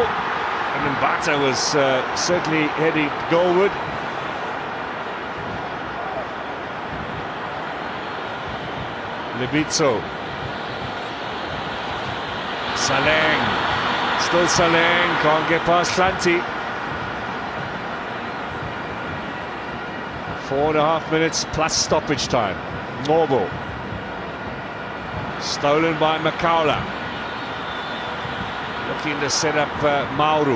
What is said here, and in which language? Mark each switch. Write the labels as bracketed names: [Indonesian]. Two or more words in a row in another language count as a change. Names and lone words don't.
[English] And Mbata was certainly heading goalward. Lebitso. Saleng. Still Saleng, can't get past Slanty. 4.5 minutes plus stoppage time. Morbo. Stolen by Makaula. Looking to set up Mauro.